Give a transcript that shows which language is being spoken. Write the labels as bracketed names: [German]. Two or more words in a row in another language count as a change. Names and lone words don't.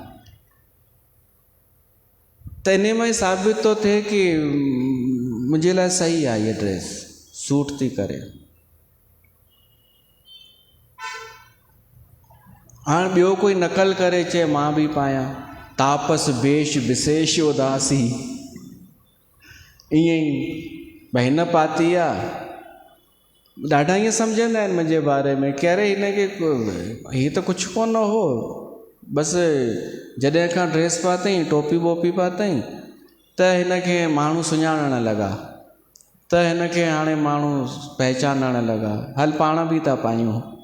[Sindhi] त इन में साबित थो थिए कि मुंहिंजे लाइ सही आहे इहा ड्रेस, सूट थी करे। हाणे ॿियो कोई नकल करे चए मां बि पायां, [Awadhi] तापस वेश विशेष उदासी, [Sindhi] ईअं ई भई हिन पाती आहे। ॾाढा ईअं सम्झंदा आहिनि मुंहिंजे बारे में कि अरे हिनखे हीअ त कुझु कोन हो, बसि जॾहिं खां ड्रेस पातई, टोपी वोपी पातई, त हिनखे माण्हू सुञाणण लॻा, त हिनखे हाणे माण्हू पहचानण लॻा, हल पाण बि था पायूं।